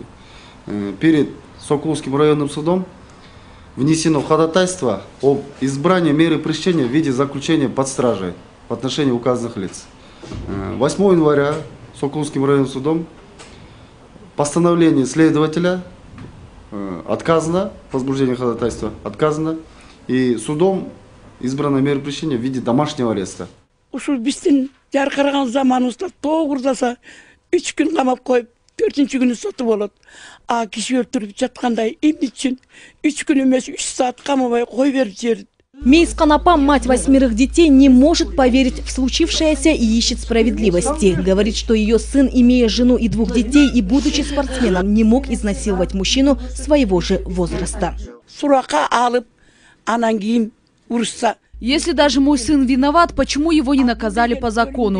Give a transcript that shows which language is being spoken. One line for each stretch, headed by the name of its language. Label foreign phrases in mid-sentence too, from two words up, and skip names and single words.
Russian: Перед Сокуловским районным судом внесено ходатайство об избрании меры пресечения в виде заключения под стражей в отношении указанных лиц. 8 января Сокуловским районным судом постановление следователя отказано, возбуждение ходатайства отказано, и судом избрана мера пресечения в виде домашнего ареста.
Kyrgyz: Ушу биздин жаркырган заманыбызда тогурдаса 3 күн камап коюп 4-чү күнү соту болот. А киши өлтүрүп жаткандай эмне үчүн 3 күн эмес 3 саат камабай кой берип жиберди.
Russian: Мейс Канапа, мать 8 детей, не может поверить в случившееся и ищет справедливости. Говорит, что ее сын, имея жену и 2 детей и будучи спортсменом, не мог изнасиловать мужчину своего же возраста. Если даже мой сын виноват, почему его не наказали по закону?